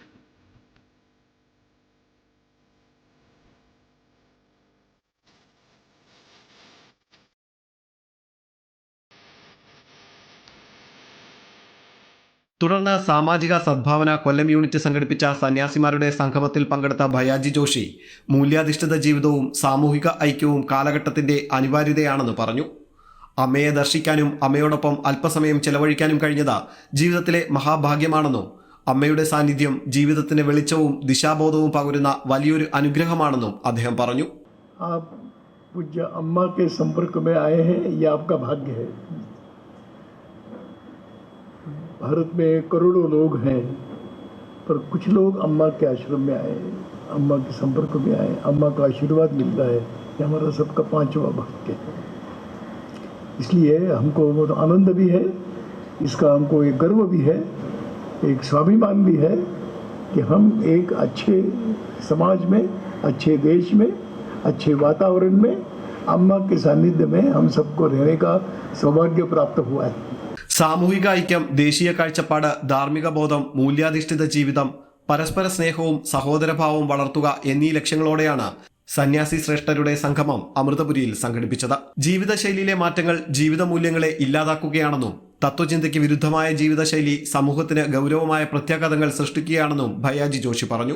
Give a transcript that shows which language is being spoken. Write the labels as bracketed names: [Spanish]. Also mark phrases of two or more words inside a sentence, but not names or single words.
[Malayalam] തുടർന്ന് സാമാജിക സദ്ഭാവന കൊല്ലം യൂണിറ്റ് സംഘടിപ്പിച്ച സന്യാസിമാരുടെ സംഗമത്തിൽ പങ്കെടുത്ത ഭയ്യാജി ജോഷി മൂല്യാധിഷ്ഠിത ജീവിതവും സാമൂഹിക ഐക്യവും കാലഘട്ടത്തിന്റെ അനിവാര്യതയാണെന്ന് പറഞ്ഞു. അമ്മയെ ദർശിക്കാനും അമ്മയോടൊപ്പം അല്പസമയം ചെലവഴിക്കാനും കഴിഞ്ഞത് ജീവിതത്തിലെ മഹാഭാഗ്യമാണെന്നും അമ്മയുടെ സാന്നിധ്യം ജീവിതത്തിന് വെളിച്ചവും ദിശാബോധവും പകരുന്ന വലിയൊരു അനുഗ്രഹമാണെന്നും അദ്ദേഹം പറഞ്ഞു. [Hindi] पूज्य अम्मा के संपर्क में आए हैं, ये आपका भाग्य है. भारत में करोड़ों लोग हैं, पर कुछ लोग अम्मा के आश्रम में आए, अम्मा के संपर्क में आए, अम्मा का आशीर्वाद मिलता है. ये हमारा सबका 5वां भाग्य है. इसलिए हमको बहुत आनंद भी है, इसका हमको एक गर्व भी है, एक स्वाभिमान भी है कि हम एक अच्छे समाज में, अच्छे देश में, अच्छे वातावरण में अम्मा के सानिध्य में हम सबको रहने का सौभाग्य प्राप्त हुआ है. [Malayalam] സാമൂഹിക ഐക്യം, ദേശീയ കാഴ്ചപ്പാട്, ധാർമ്മിക ബോധം, മൂല്യാധിഷ്ഠിത ജീവിതം, പരസ്പര സ്നേഹവും സഹോദരഭാവവും വളർത്തുക എന്നീ ലക്ഷ്യങ്ങളോടെയാണ് സന്യാസി ശ്രേഷ്ഠരുടെ സംഗമം അമൃതപുരിയിൽ സംഘടിപ്പിച്ചത്. ജീവിതശൈലിയിലെ മാറ്റങ്ങൾ ജീവിത മൂല്യങ്ങളെ ഇല്ലാതാക്കുകയാണെന്നും തത്വചിന്തയ്ക്ക് വിരുദ്ധമായ ജീവിതശൈലി സമൂഹത്തിന് ഗൗരവമായ പ്രത്യാഘാതങ്ങൾ സൃഷ്ടിക്കുകയാണെന്നും ഭയ്യാജി ജോഷി പറഞ്ഞു.